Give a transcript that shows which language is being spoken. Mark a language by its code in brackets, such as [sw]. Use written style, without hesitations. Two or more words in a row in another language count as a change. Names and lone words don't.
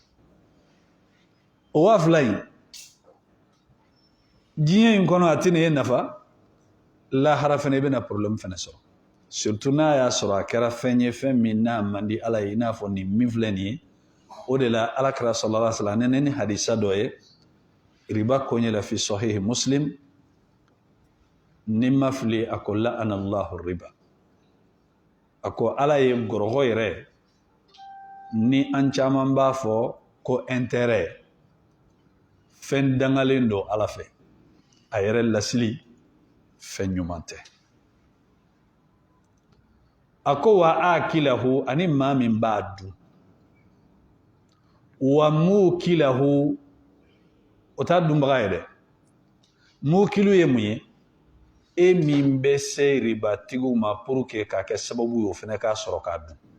[bm] o 2000 in diɲɛ in kɔnɔ a tɛ nin e nafa lahara fana i bɛna problème fana sɔrɔ surtout n'a y'a sɔrɔ a kɛra fɛn ye fɛn min n'a man di ala ye i n'a fɔ nin min filɛ nin ye o de la alakira [ar] صلى الله عليه وسلم [bm] ne ni hadisa dɔ ye riba koɲɛ la [ar] في صحيح مسلم [bm] ni ma fili a ko [ar] لعن الله الربا [bm] a ko ala ye gɔrɔgɔ yɛrɛ ni an caman b'a fɔ ko intérêt fɛn dangalen don ala fɛ a yɛrɛ lasili fɛn ɲuman tɛ a ko [ar] وآكله [bm] ani maa min b'a dun [ar] وموكله [bm] o t'a dunbaga ye dɛ mukilu ye mun ye e min bɛ se ribatigiw ma [fr] pour que [bm] k'a kɛ sababu ye o fana k'a sɔrɔ k'a dun